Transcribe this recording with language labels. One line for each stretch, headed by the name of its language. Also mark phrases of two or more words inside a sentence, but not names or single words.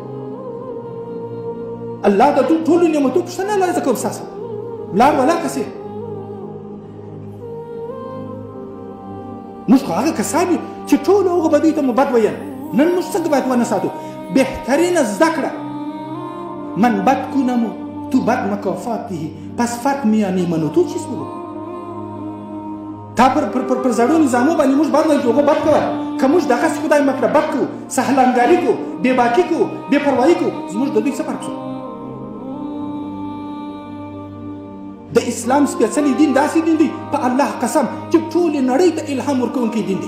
Pashto: الله د ټولو نعمتو پوښتنه نه کوم ستاسو لار ولا کسې. موږ خو هغه کسان یو چې ټولو هغو بدیو ته مو بد ویل. نن موږ څنګه باید ونه ساتو؟ بهترینه زده کړه
Persian: من بد کنمو تو بد مکافاته، پس فرق میانی من و تو چیست بگو؟
Pashto: تا پر زړو نظامو باندې موږ بد وایو چې هغه بد کوه. که موږ دغسې خدای مکړه بد کوو، سهلانګاري کوو، بېباکي کوو، بې پروایي کوو، زموږ د دوی څه فرق شو؟ د اسلام سپېڅلی دین داسې دین دی په الله قسم چې ټولې نړۍ ته الهام ورکوونکی دین دی.